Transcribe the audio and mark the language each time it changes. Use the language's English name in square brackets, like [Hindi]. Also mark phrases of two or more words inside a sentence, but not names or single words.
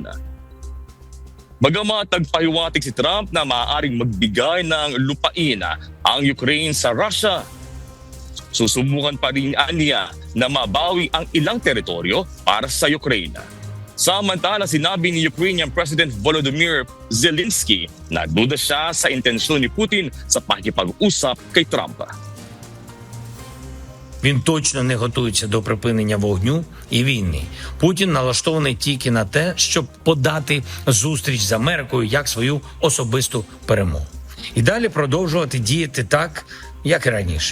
[Filipino] Bagamat nagpahiwatig si Trump na maaaring magbigay ng lupain ang Ukraine sa Russia, susubukan pa rin niya na mabawi ang ilang teritoryo para sa Ukraine. Samantala, sinabi ni Ukrainian President Volodymyr Zelensky na duda siya sa intensyon ni Putin sa pakikipag-usap kay Trump. [Ukrainian] Він точно не готується до припинення вогню і війни. Путін налаштований тільки на те, щоб подати зустріч з Америкою як свою особисту перемогу. І далі продовжувати діяти так, як і раніше.